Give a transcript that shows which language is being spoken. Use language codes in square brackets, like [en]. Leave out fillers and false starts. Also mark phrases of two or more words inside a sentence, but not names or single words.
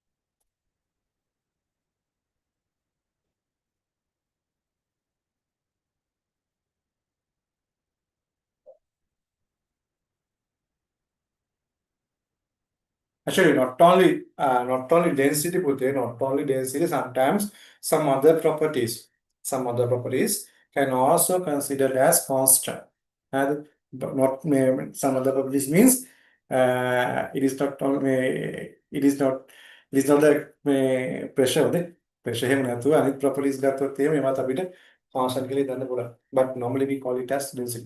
[en] Actually, not only density putih, not only density, sometimes some other properties can also considered as constant. And not some other properties means it is not only it is not the pressure the pressure [si] එහෙම නැතුව අනිත් [en] properties [si] ගත්තොත් එහෙම ඒවත් අපිට [en] constant [si] කියලා හිතන්න පුළුවන්. [en] But normally we call it as density.